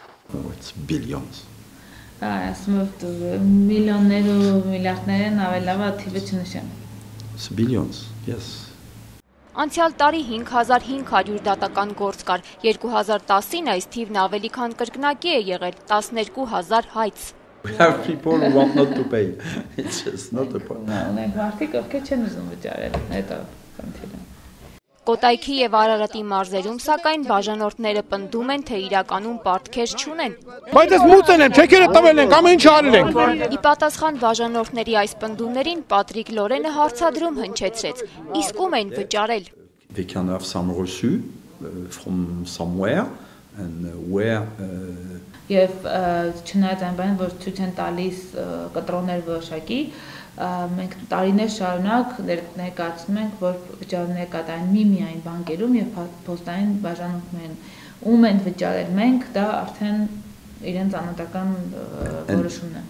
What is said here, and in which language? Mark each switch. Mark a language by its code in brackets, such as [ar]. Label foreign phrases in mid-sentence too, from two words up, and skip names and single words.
[hy] Ասում միլիոններ ու միլիարդներ են, ավելավա թիվը չնշեմ։ [en] Billions, yes. [hy] Անցյալ տարի 5500 դատական գործ կար, 2010-ին այս թիվն ավելի քան կրկնակի է եղել 12000 հայց։ [en] We have people who want not to pay. It's just not a point. [hy] Ունենք մարդիկ, ովքեր չեն ուզում վճարել, այդ է խնդիրը։ Կոտայքի եւ Արարատի մարզերում սակայն բաժանորդները պնդում են, թե իրականում պարտքեր չունեն։ Բայց այս մուծել են, չեքերը տվել են, կամ ինչ արել են։ Ի պատասխան բաժանորդների այս պնդումներին Պատրիկ Լորենը հարցադրում հնչեցրեց. իսկ ում են վճարել։ [en] They can have some reçu from somewhere and where [hy] Եվ չնայած այն բանին, որ ցույց են տալիս կտրոններ որոշակի, մենք տարիներ շարունակ ներկայացնում ենք, որ վճարումները կատարեն միայն բանկերում եւ փոստային բաժանվում են, ում են վճարել մենք, դա արդեն իրենց անհատական որոշումն է։